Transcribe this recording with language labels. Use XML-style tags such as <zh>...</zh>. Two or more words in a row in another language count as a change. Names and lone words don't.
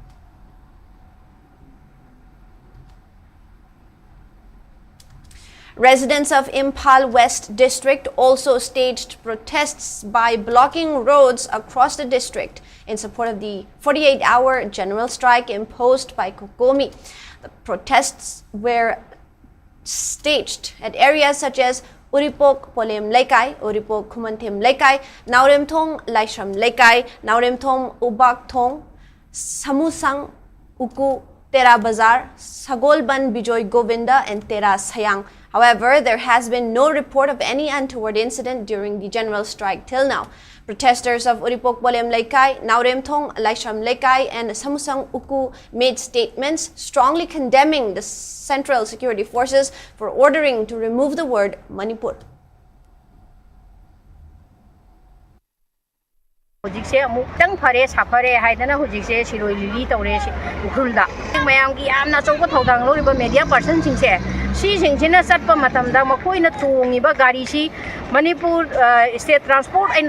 <en>Residents of Imphal West District also staged protests by blocking roads across the district in support of the 48-hour general strike imposed by Kokomi. The protests were staged at areas such as Uripok Polem Lekai, Uripok Kumantim Lekai, Naurem Thong Laishram Lekai, Naurem Thong Ubak Thong, Samusang Uku Tera Bazar, Sagolban Bijoy Govinda, and Tera Sayang. However, there has been no report of any untoward incident during the general strike till now. Protesters of Uripok Bolem Laikai, Nauremthong, Laisham Laikai, and Samusang Uku made statements strongly condemning the Central Security Forces for ordering to remove the word Manipur.</en> <mni>Hujikse amuk tang phare safare haidana hujikse siroi lili tawre ukhulda mayam gi amna chauba thodang loriba</mni> <en>media person</en> <mni>singse si singchina satpa matamda makoina tungiba gari si Manipur state transport aina</mni>